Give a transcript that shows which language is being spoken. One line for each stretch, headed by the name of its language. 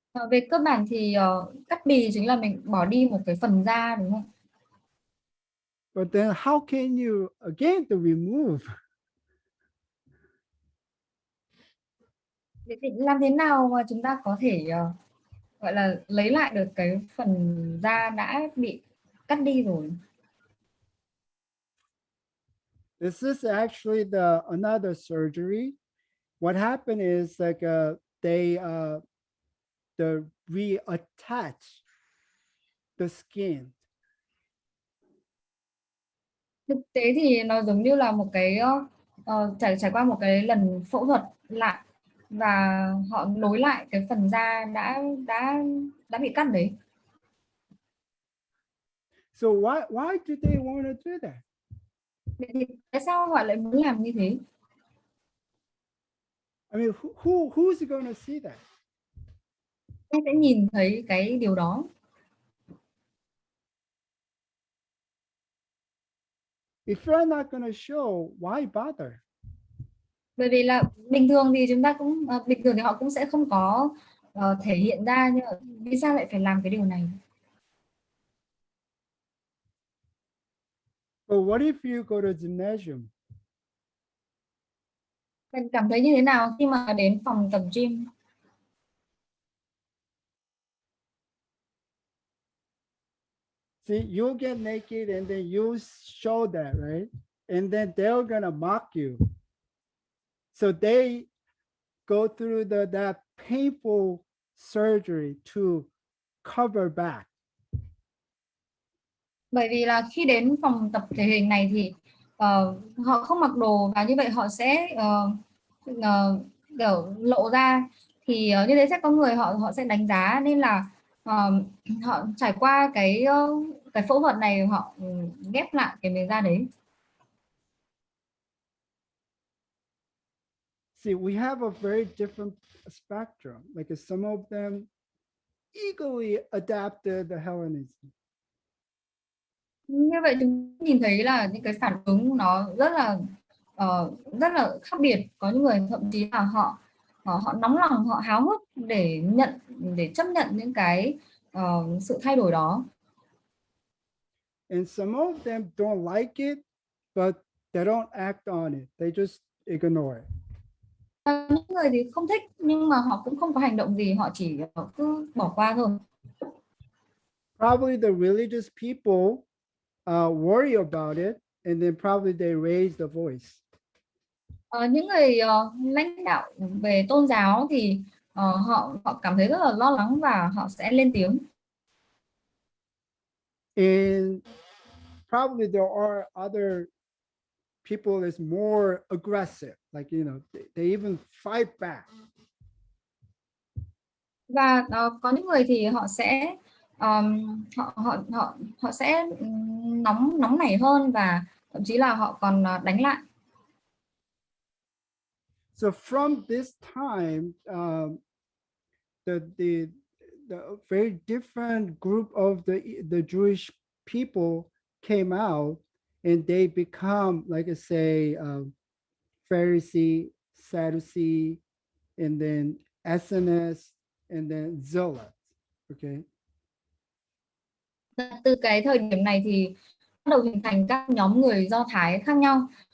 Vietnamese: Về cơ bản thì cắt bì chính là mình bỏ đi một cái phần da, đúng không?
English: But then how can you again to remove?
Vietnamese: Thì làm thế nào mà chúng ta có thể gọi là lấy lại được cái phần da đã bị cắt đi rồi?
English: This is actually another surgery. What happened is like they reattach the skin.
Vietnamese: Thực tế thì nó giống như là một cái trải qua một cái lần phẫu thuật lại và họ nối lại cái phần da đã bị cắt đấy.
English: So why do they want to do that?
Vietnamese: Thì tại sao họ lại muốn làm như thế?
English: I mean, who's going to see that?
Vietnamese: Ai sẽ nhìn thấy cái điều đó?
English: If you're not going to show, why bother?
Vietnamese: Bởi vì là bình thường thì chúng ta cũng bình thường thì họ cũng sẽ không có thể hiện ra, nhưng mà vì sao lại phải làm cái điều này?
English: But what if you go to gymnasium?
Vietnamese: Mình cảm thấy như thế nào khi mà đến phòng tập gym?
English: See, you'll get naked and then you show that, right? And then they're gonna mock you. So they go through that painful surgery to cover back.
Vietnamese: Bởi vì là khi đến phòng tập thể hình này thì họ không mặc đồ và như vậy họ sẽ kiểu lộ ra, thì như thế sẽ có người họ sẽ đánh giá, nên là họ trải qua cái phẫu thuật này, họ ghép lại cái miếng da đấy.
English: See, we have a very different spectrum. Like some of them eagerly adapted the Hellenism.
Vietnamese: Như vậy chúng nhìn thấy là những cái phản ứng nó rất là khác biệt. Có những người thậm chí là họ nóng lòng, họ háo hức để chấp nhận những cái sự thay đổi đó.
English: And some of them don't like it, but they don't act on it. They just ignore it.
Vietnamese: Những người thì không thích nhưng mà họ cũng không có hành động gì, họ chỉ cứ bỏ qua thôi.
English: Probably the religious people worry about it, and then probably they raise the voice.
Vietnamese: Những người lãnh đạo về tôn giáo thì họ cảm thấy rất là lo lắng và họ sẽ lên tiếng.
English: And probably there are other people that's more aggressive, like, you know, they even fight back.
Vietnamese: Và có những người thì họ sẽ họ sẽ nóng nảy hơn và thậm chí là họ còn đánh lại.
English: So from this time, the very different group of the Jewish people came out, and they become, like I say, Pharisee, Sadducee, and then SNS, and then Zealots. Okay.
Vietnamese: Từ cái thời điểm này thì bắt đầu hình thành các nhóm người Do Thái khác nhau.